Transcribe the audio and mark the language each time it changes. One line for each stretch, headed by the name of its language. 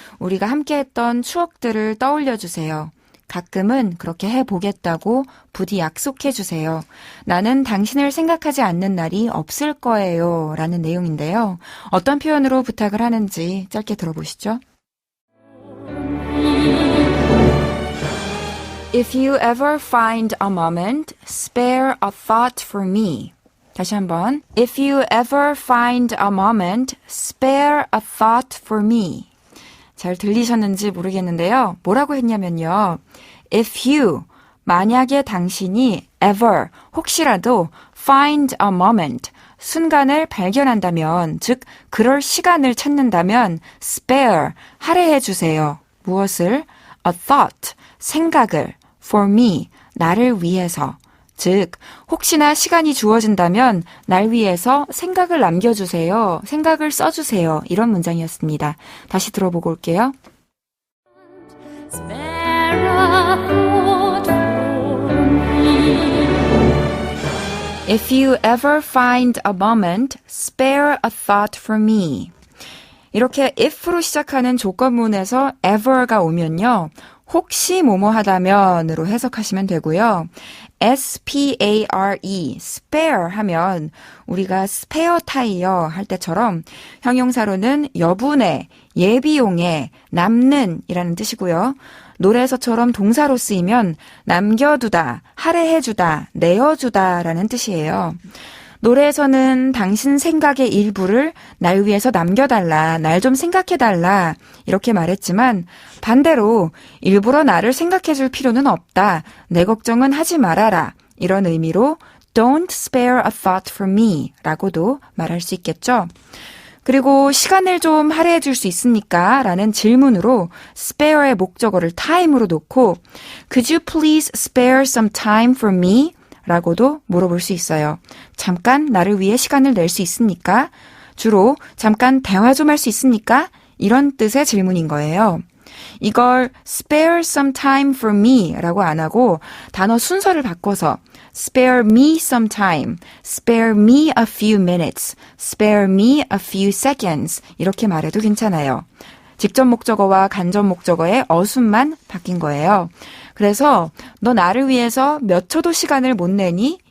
Korean: 우리가 함께했던 추억들을 떠올려 주세요. 가끔은 그렇게 해보겠다고 부디 약속해 주세요. 나는 당신을 생각하지 않는 날이 없을 거예요. 라는 내용인데요. 어떤 표현으로 부탁을 하는지 짧게 들어보시죠.
English: If you ever find a moment, spare a thought for me.
Korean: 다시 한번.
English: If you ever find a moment, spare a thought for me.
Korean: 잘 들리셨는지 모르겠는데요. 뭐라고 했냐면요.
English: If you,
Korean: 만약에 당신이
English: ever,
Korean: 혹시라도
English: find a moment,
Korean: 순간을 발견한다면, 즉 그럴 시간을 찾는다면 spare, 할애해 주세요. 무엇을?
English: A thought,
Korean: 생각을
English: for me,
Korean: 나를 위해서. 즉 혹시나 시간이 주어진다면 날 위해서 생각을 남겨주세요. 생각을 써주세요. 이런 문장이었습니다. 다시 들어보고 올게요.
English: Spare a thought for me. If you ever find a moment, spare a thought for me.
Korean: 이렇게 if로 시작하는 조건문에서 ever가 오면요. 혹시 뭐뭐 하다면으로 해석하시면 되고요. S-P-A-R-E, spare 하면 우리가 스페어 타이어 할 때처럼 형용사로는 여분의, 예비용의, 남는 이라는 뜻이고요. 노래에서처럼 동사로 쓰이면 남겨두다, 할애해주다, 내어주다 라는 뜻이에요. 노래에서는 당신 생각의 일부를 날 위해서 남겨달라, 날 좀 생각해달라 이렇게 말했지만 반대로 일부러 나를 생각해줄 필요는 없다, 내 걱정은 하지 말아라 이런 의미로
English: Don't spare a thought for me
Korean: 라고도 말할 수 있겠죠. 그리고 시간을 좀 할애해 줄 수 있습니까? 라는 질문으로 spare의 목적어를 time으로 놓고
English: Could you please spare some time for me?
Korean: 라고도 물어볼 수 있어요. 잠깐 나를 위해 시간을 낼 수 있습니까? 주로 잠깐 대화 좀 할 수 있습니까? 이런 뜻의 질문인 거예요. 이걸
English: spare some time for me
Korean: 라고 안 하고 단어 순서를 바꿔서
English: spare me some time, spare me a few minutes, spare me a few seconds
Korean: 이렇게 말해도 괜찮아요. 직접 목적어와 간접 목적어의 어순만 바뀐 거예요. 그래서 너 나를 위해서 몇 초도 시간을 못 내니?